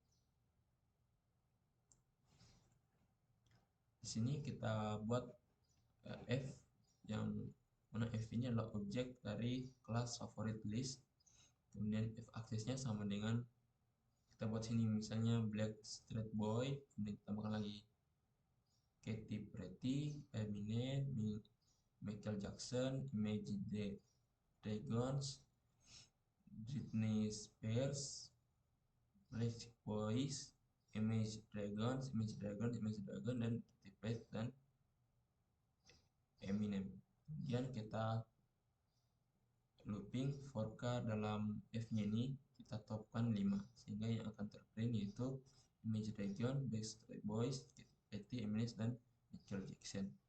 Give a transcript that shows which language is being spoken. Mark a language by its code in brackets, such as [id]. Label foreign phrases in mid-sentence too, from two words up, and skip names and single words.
[id] Di sini kita buat f, yang mana f ini adalah objek dari kelas favorit list. Kemudian f aksesnya sama dengan, kita buat sini misalnya Black Street Boy, kemudian kita tambahkan lagi Katy Perry, Eminem, Michael Jackson, Imagine Dragons, Britney Spears, Backstreet Boys, Imagine Dragons, dan Katy Perry dan Eminem. Kemudian kita looping for k dalam f-nya ini kita topkan 5, sehingga yang akan terprint yaitu Imagine Dragons, Backstreet Boys, Katy, Eminem, dan Michael Jackson.